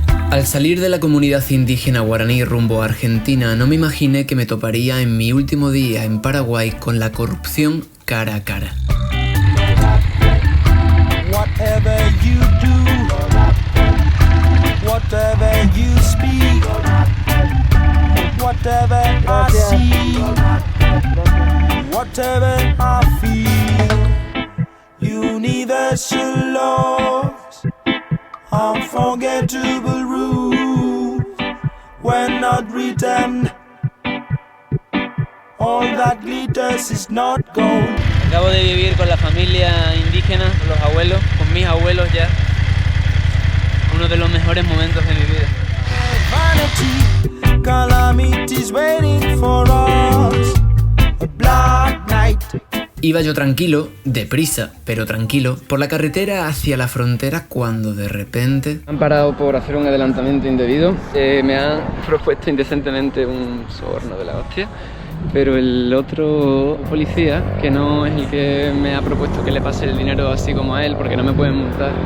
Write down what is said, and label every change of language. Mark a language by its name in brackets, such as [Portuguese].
[Spanish] Al salir de la comunidad indígena guaraní rumbo a Argentina, no me imaginé que me toparía en mi último día en Paraguay con la corrupción cara a cara. [English] Whatever you do, whatever you speak, whatever I see, whatever I feel, universal laws, unforgettable rules, were not written. All that glitters is not gold. [Spanish] Acabo de vivir con la familia indígena, con los abuelos, con mis abuelos ya. Uno de los mejores momentos de mi vida. [English] Vanity, calamity's waiting for us. A black night. [Spanish] Iba yo tranquilo, deprisa, pero tranquilo, por la carretera hacia la frontera cuando de repente... Han parado por hacer un adelantamiento indebido. Me han propuesto indecentemente un soborno de la hostia. Pero el otro policía, que no es el que me ha propuesto que le pase el dinero así como a él, porque no me pueden multar.